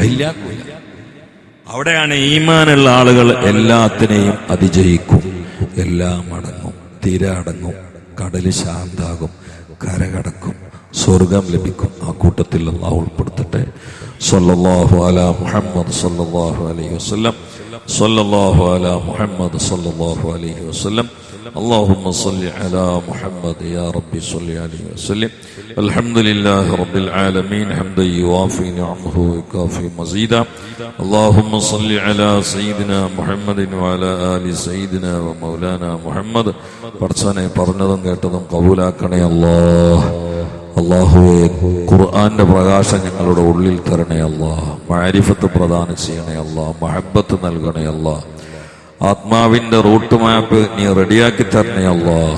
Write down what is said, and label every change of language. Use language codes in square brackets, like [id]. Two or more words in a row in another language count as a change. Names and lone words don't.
[ml] അവിടെയാണ് ഈമാനുള്ള ആളുകൾ എല്ലാത്തിനെയും അതിജയിക്കും, എല്ലാം അടങ്ങും, തിര അടങ്ങും, കടല് ശാന്താകും, കരകടക്കും, സ്വർഗം ലഭിക്കും. ആ കൂട്ടത്തിൽ അല്ലാഹു ഉൾപ്പെടുത്തട്ടെ. [ar] صلى الله على محمد صلى الله عليه وسلم. صلى الله على محمد صلى الله عليه وسلم. اللهم صل على محمد يا ربي صل عليه وسلم. الحمد لله رب العالمين حمدا يوافي نعمه ويكافي مزيدا. اللهم صل على سيدنا محمد وعلى آل سيدنا ومولانا محمد. [ml] പടച്ചോനെ പറഞ്ഞതും കേട്ടതും കബൂലാക്കണേ അല്ലാഹ്. അല്ലാഹുവേ, ഖുർആന്റെ പ്രകാശം ഞങ്ങളുടെ ഉള്ളിൽ തരണേ അല്ലാഹ്. മഅരിഫത്ത് പ്രദാനം ചെയ്യണേ അല്ലാഹ്. മഹബ്ബത്ത് നൽകണേ അല്ലാഹ്. ആത്മാവിന്റെ [en] route map [ml] നീ റെഡിയാക്കി തരണേ അല്ലാഹ്.